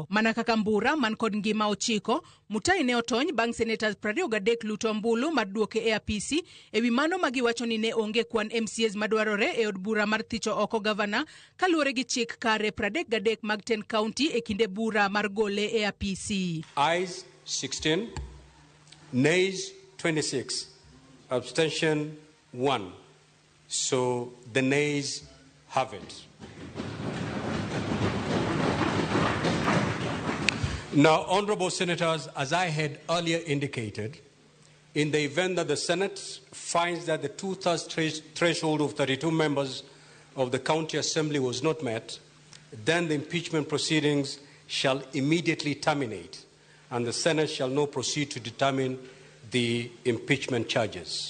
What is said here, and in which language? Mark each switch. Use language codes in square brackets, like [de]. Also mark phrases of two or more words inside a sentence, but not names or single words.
[luo] Mana kaka mbura man kod ngima ochiko, Mutai ne otony bang' senators 23 luto ombulu mar duoke e apisi ewi mano ma giwacho ni ne onge kwan MCAs madwarore e od bura mar thicho oko gavana kaluwore gi chik kare 33 mag 10 kaunti e kinde bura mar gole e apisi. [en] Ayes 16, nays 26, abstention 1. So the nays have it. Now, honorable senators, as I had earlier indicated, in the event that the Senate finds that the 2/3 threshold of 32 members of the county assembly was not met, then the impeachment proceedings shall immediately terminate, and the Senate shall now proceed to determine the impeachment charges.